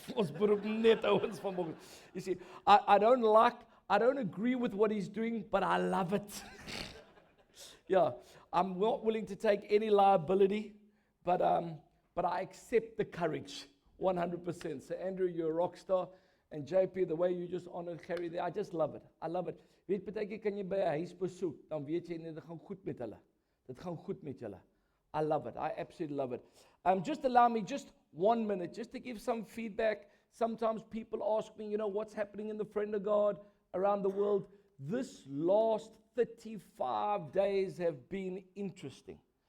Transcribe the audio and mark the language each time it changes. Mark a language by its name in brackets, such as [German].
[Afrikaans] Ons beroep net ouens van Boksburg. [English] You see, I don't agree with what he's doing, but I love it. Yeah, I'm not willing to take any liability, but I accept the courage, 100%. So Andrew, you're a rock star. And JP, the way you just honored Harry there, I just love it. I love it. [Afrikaans] Weet partykeer kan jy by 'n huis besoek, dan weet jy net dit gaan goed met hulle. Dit gaan goed met julle. [English] I love it. I absolutely love it. Just allow me just 1 minute, just to give some feedback. Sometimes people ask me, what's happening in the Friend of God around the world. This last 35 days have been interesting.